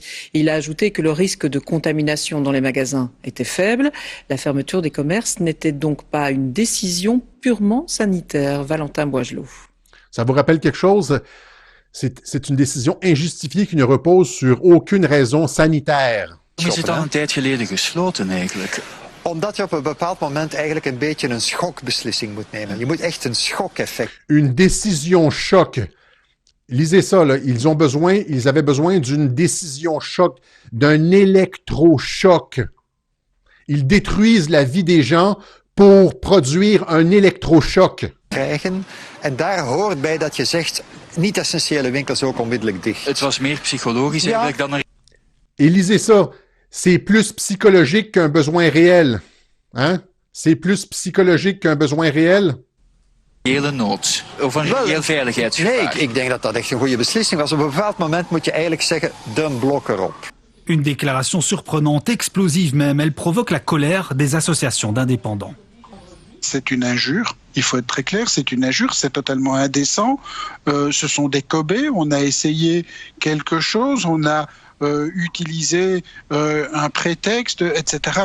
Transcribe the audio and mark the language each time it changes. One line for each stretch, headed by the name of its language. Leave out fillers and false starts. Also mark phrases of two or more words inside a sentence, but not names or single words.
French: Il a ajouté que le risque de contamination dans les magasins était faible. La fermeture des commerces n'était donc pas une décision purement sanitaire. Valentin Boisgelot. Ça vous rappelle quelque chose? C'est une décision injustifiée qui ne repose sur aucune raison sanitaire.
Dutch: Is het al een tijd geleden gesloten eigenlijk? Omdat je op een bepaald moment eigenlijk een beetje een schokbeslissing moet nemen. Je moet echt een schokeffect.
French: Une décision choc. Lisez ça, là. Ils avaient besoin d'une décision choc, d'un électrochoc. Ils détruisent la vie des gens pour produire un électrochoc.
Dutch: Krijgen. En daar hoort bij dat je zegt, niet-essentiële winkels ook onmiddellijk dicht. Het was meer psychologisch eigenlijk dan er...
French: Et lisez ça. C'est plus psychologique qu'un besoin réel. Hein? C'est plus psychologique qu'un besoin réel.
Dutch: Hele nood. Of een heel veiligheidsgevaar. Nee, ik denk dat dat echt een goede beslissing was. Op een bepaald moment moet je eigenlijk zeggen, de blok erop.
French: Une déclaration surprenante, explosive même. Elle provoque la colère des associations d'indépendants. C'est une injure, il faut être très clair, c'est une injure, c'est totalement indécent. Ce sont des cobés, on a essayé quelque chose, on a utiliser un prétexte, etc.